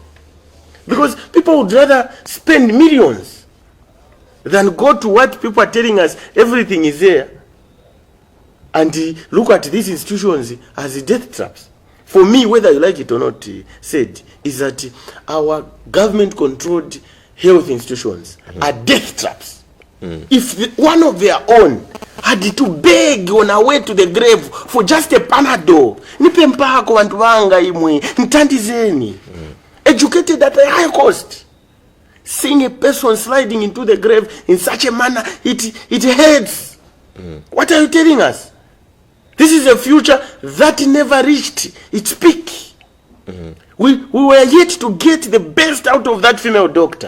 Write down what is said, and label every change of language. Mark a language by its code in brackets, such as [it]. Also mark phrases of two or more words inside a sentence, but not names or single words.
[en] Because people would rather spend millions than go to what people are telling us, everything is there, and look at these institutions as death traps. For me, whether you like it or not, said, is that our government-controlled health institutions are death traps. If one of their own had to beg on our way to the grave for just a Panadol, [bem] nipe mpako wantu wanga imwe, ntandizeni, [en] educated at a high cost, seeing a person sliding into the grave in such a manner, it hurts. What are you telling us? This is a future that never reached its peak. We were yet to get the best out of that female doctor.